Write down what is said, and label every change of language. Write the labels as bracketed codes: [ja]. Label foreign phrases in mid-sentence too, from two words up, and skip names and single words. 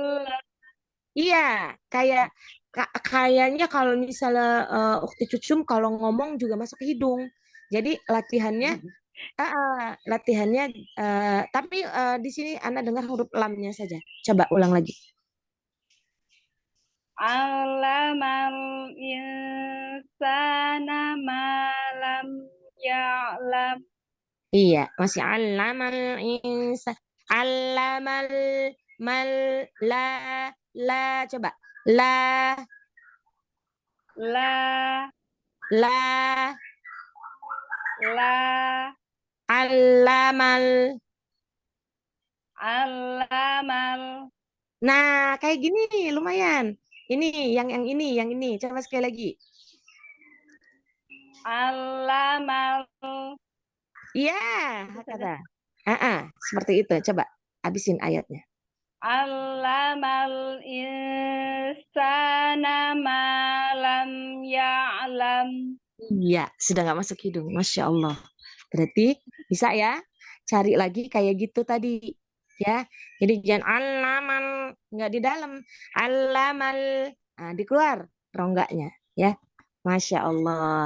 [id] Allah. Iya, kayaknya kalau misalnya Ukti Cucum kalau ngomong juga masuk ke hidung. Jadi latihannya tapi di sini Anda dengar huruf lamnya saja. Coba ulang lagi. [ar] علّم الإنسان ما لم يعلم. [id] Iya, masih [ar] علّم الإنسان. Allamal mal la coba. La La allamal. allamal [id] Nah, kayak gini lumayan. Ini yang ini. Coba sekali lagi. allamal. Iya, kata. Seperti itu. Coba habisin ayatnya. [ar] علّم الإنسان ما لم يعلم. [id] Iya, sudah nggak masuk hidung. [ar] ما شاء الله. [id] Berarti bisa ya cari lagi kayak gitu tadi. Ya, jadi jangan alamal nggak di dalam, alamal dikeluar rongganya. [ar] Ya, ما شاء الله.